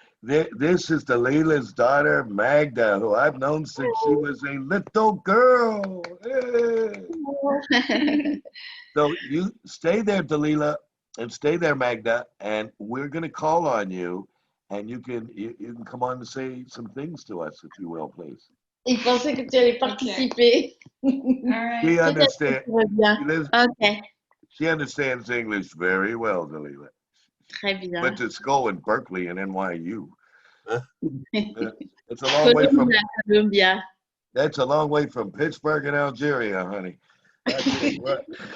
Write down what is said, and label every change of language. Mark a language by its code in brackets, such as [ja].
[en] This is Delila's daughter, Magda, who I've known since she was a little girl. Hey. So you stay there, Delila, and stay there, Magda, and we're going to call on you, and you can come on to say some things to us, if you will, please. [fr] Il pensait que tu allais participer. [en] She understands. [fr] Tout va bien. Ok, [en] She understands English very well, Delila. [fr] très bien. [en] Went to school in Berkeley and NYU. It's a long way from Columbia. That's a long way from Pittsburgh and Algeria, honey. I tell you what.